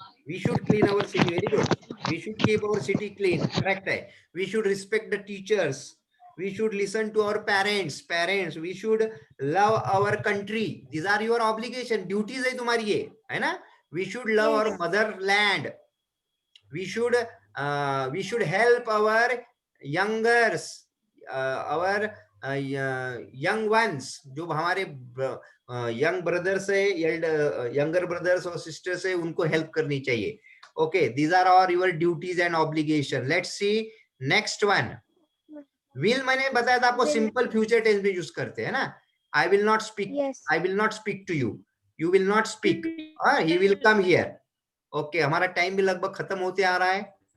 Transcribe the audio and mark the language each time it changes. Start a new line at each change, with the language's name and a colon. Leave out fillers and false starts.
English: We should clean our city, very good, we should keep our city clean, correct है. We should respect the teachers, we should listen to our parents, we should love our country. These are your obligation,
Hindi: duties है तुम्हारी ये, है ना.
English: we should love our motherland, we should help our youngers, our young ones,
Hindi: जो हमारे young brothers है, younger brothers और sisters है, उनको हेल्प करनी चाहिए.
English: Okay, these are all your duties and obligation. Let's see next one. Will
Hindi: मैंने बताया था आपको, सिंपल फ्यूचर टेंस में यूज करते हैं ना.
English: I will not speak, I will not speak to you, you will not speak, he will come here.
Hindi: Okay, हमारा time भी लगभग खत्म होते आ रहा है.